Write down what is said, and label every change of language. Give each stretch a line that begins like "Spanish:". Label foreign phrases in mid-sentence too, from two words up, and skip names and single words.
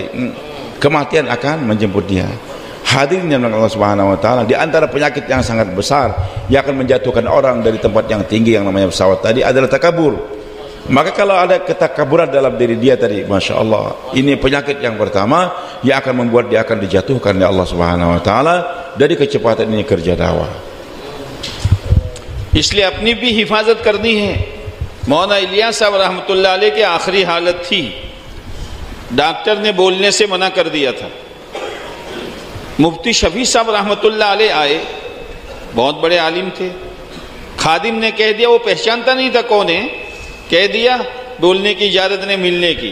Indonesian: Kematian akan menjemput dia. Hadirin yang
Arabic: الله سبحانه وتعالى,
Indonesian: di antara penyakit yang sangat besar yang akan menjatuhkan orang dari tempat yang tinggi yang namanya pesawat tadi adalah takabur. Maka kalau ada ketakaburan dalam diri dia tadi,
Arabic: ما شاء الله,
Indonesian: ini penyakit yang pertama yang akan membuat dia akan dijatuhkan oleh
Arabic: الله سبحانه وتعالى
Indonesian: dari kecepatan ini kerja dakwah.
Hindi: इसलिए अपनी भी हिफाजत करनी है। मौलाना इलियास साहब
Arabic: رحمة الله عليه
Hindi: की आखिरी हालत थी, डॉक्टर ने बोलने से मना कर दिया था। मुफ्ती शफी साहब
Arabic: رحمة الله عليه
Hindi: आए, बहुत बड़े आलिम थे, खादिम ने कह दिया, वो पहचानता नहीं था कौन है, कह दिया, बोलने की इजाज़त ने मिलने की।